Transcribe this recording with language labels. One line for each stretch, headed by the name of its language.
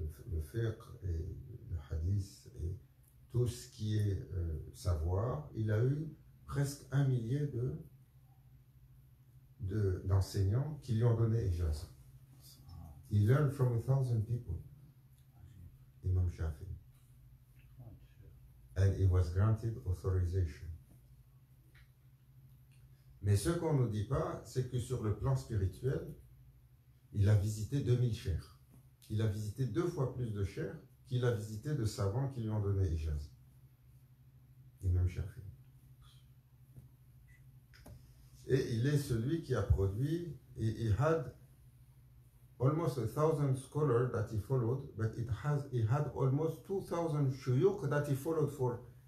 French: le fiqh et le hadith et tout ce qui est savoir, il a eu presque 1 millier d'enseignants qui lui ont donné ijaza.
English: He learned from 1,000 people, Imam Shafi'i. And he was granted authorization.
French: Mais ce qu'on ne nous dit pas, c'est que sur le plan spirituel, il a visité 2000 chers. Il a visité 2 fois plus de chers qu'il a visité de savants qui lui ont donné ijaz. Imam Shafi'i. Et il est celui qui a produit,
English: he had almost 1,000 scholars that he followed, but he had almost 2,000 shuyukh that he followed for